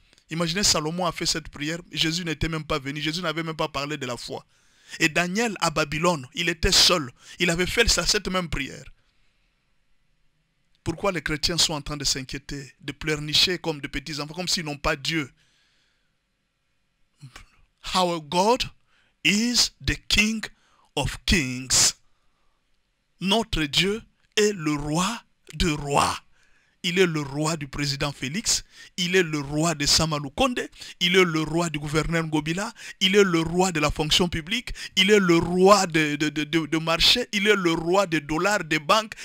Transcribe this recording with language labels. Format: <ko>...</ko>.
<fr>Imaginez, Salomon a fait cette prière, Jésus n'était même pas venu, Jésus n'avait même pas parlé de la foi. Et Daniel à Babylone, il était seul, il avait fait cette même prière. Pourquoi les chrétiens sont en train de s'inquiéter, de pleurnicher comme de petits enfants, comme s'ils n'ont pas Dieu?</fr> <en>Our God is the King of Kings.</en> <fr>Notre Dieu est le roi de rois. Il est le roi du président Félix, il est le roi de Samalou Konde, il est le roi du gouverneur Ngobila, il est le roi de la fonction publique, il est le roi de marché, il est le roi des dollars, des banques.</fr>